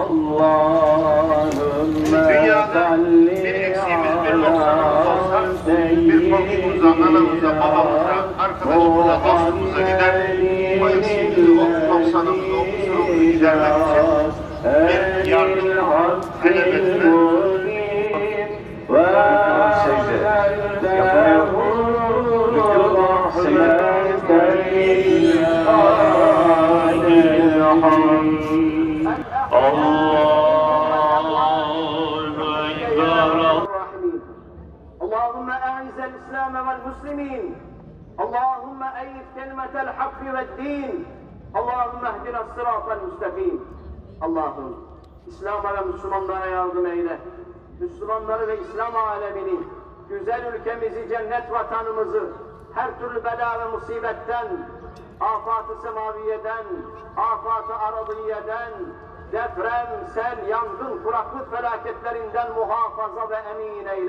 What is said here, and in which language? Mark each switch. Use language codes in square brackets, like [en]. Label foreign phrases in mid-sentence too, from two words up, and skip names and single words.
[tr] Dünyada bir eksiğimiz, bir noksanımız olsa, bir komşumuza, anamıza, babamıza, arkadaşımıza, dostumuza gider, o eksiğimizi, o noksanımızı, o kusurumuzu gidermek için bir yardım talep etme. Secde yapılıyor. [ar] اللهم أعز الإسلام والمسلمين اللهم أيد كلمة الحق والدين اللهم اهدنا الصراط المستقيم [tr] Allah'ım İslam'a ve Müslümanlara yardım eyle. Müslümanları ve İslam alemini, güzel ülkemizi, cennet vatanımızı her türlü bela ve musibetten, afat-ı semaviyeden, afat-ı aradiyeden, deprem, sel, yangın, kuraklık felaketlerinden muhafaza ve emin eyle.